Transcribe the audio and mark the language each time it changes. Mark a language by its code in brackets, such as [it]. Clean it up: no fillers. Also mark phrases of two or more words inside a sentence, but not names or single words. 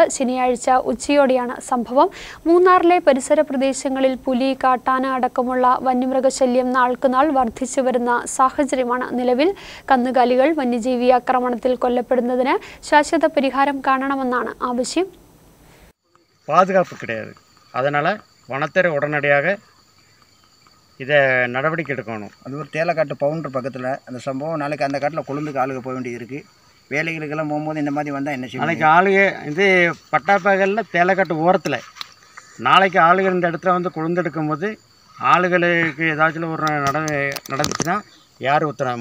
[ml] ശനിയാഴ്ച ഉച്ചയോടെയാണ് സംഭവം. മൂന്നാറിലെ പരിസര പ്രദേശങ്ങളിൽ പുലി, കാട്ടാന അടക്കമുള്ള വന്യമൃഗശല്യം നാൾക്കുനാൾ വർദ്ധിച്ചു വരുന്ന സാഹചര്യമാണ് നിലവിൽ. കന്നുകാലികൾ വന്യജീവി ആക്രമണത്തിൽ കൊല്ലപ്പെടുന്നതിന് ശാശ്വത പരിഹാരം കാണണമെന്നാണ് ആവശ്യം. [ta] பாதுகாப்பு கிடையாது. அதனால் வனத்துறை உடனடியாக இதை நடவடிக்கை எடுக்கணும். அது ஒரு தேலக்காட்டு பவுண்டர் பக்கத்தில் அந்த சம்பவம். நாளைக்கு அந்த காட்டில் கொழுந்துக்கு ஆளுக போக வேண்டியது இருக்குது. வேலைகளுக்கெல்லாம் போகும்போது இந்த மாதிரி வந்தால் என்ன செய்யும்? நாளைக்கு ஆளுக இது பட்டாப்பகலில் தேலக்காட்டு ஓரத்தில் நாளைக்கு ஆளுகள் இந்த இடத்துல வந்து கொழுந்தெடுக்கும் போது ஆளுகளுக்கு ஏதாச்சும் ஒரு நடந்துச்சுன்னா யார் ஊற்றுறாங்க?